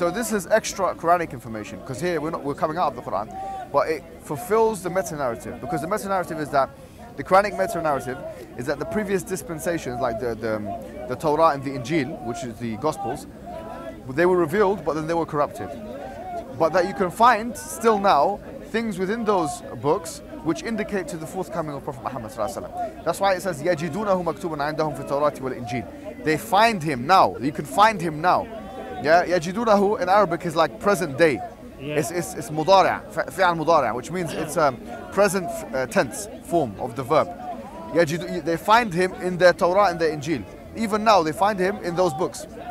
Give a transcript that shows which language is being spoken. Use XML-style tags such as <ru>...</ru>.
<en>So this is extra Quranic information, because here we're coming out of the Quran, but it fulfills the meta-narrative, because the meta-narrative is that the Quranic meta-narrative is that the previous dispensations, like the Torah and the Injil, which is the Gospels, they were revealed, but then they were corrupted. But that you can find still now things within those books which indicate to the forthcoming of Prophet Muhammad ﷺ.</en> <ar>That's why it says يَجِدُونَهُ مَكْتُوبًا عِنْدَهُمْ فِي التَّوْرَاةِ وَالْإِنْجِيلِ.</ar> <en>They find him now. You can find him now. Yeah, يَجِدُونَهُ in Arabic is like present day. Yeah. It's mudari', fi'al mudari', which means it's present tense form of the verb. They find him in their Torah and their Injil. Even now they find him in those books.</en>